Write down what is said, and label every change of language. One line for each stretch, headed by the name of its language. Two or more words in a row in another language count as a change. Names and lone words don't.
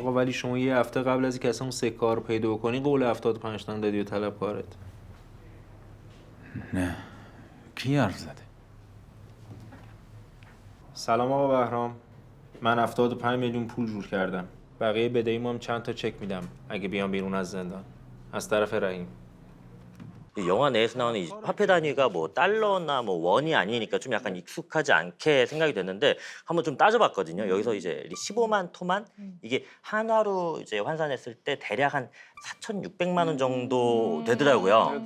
Persian: آقا ولی شما یه هفته قبل از اینکه اصلا اون سکه رو پیدا کنی قول 75 تومن دادی به طلبکارت. نه. کی حرف زده؟ سلام آقا بهرام. من 75 میلیون پول جور کردم. بقیه بدهیمو هم چند تا چک میدم اگه بیام بیرون از زندان. از طرف رحیم.
Korean: 이 영화 내에서 나오는 이 화폐 단위가 뭐 달러나 뭐 원이 아니니까 좀 약간 익숙하지 않게 생각이 됐는데 한번 좀 따져봤거든요. 여기서 이제 15만 토만 이게 한화로 이제 환산했을 때 대략 한 4,600만 원 정도 되더라고요.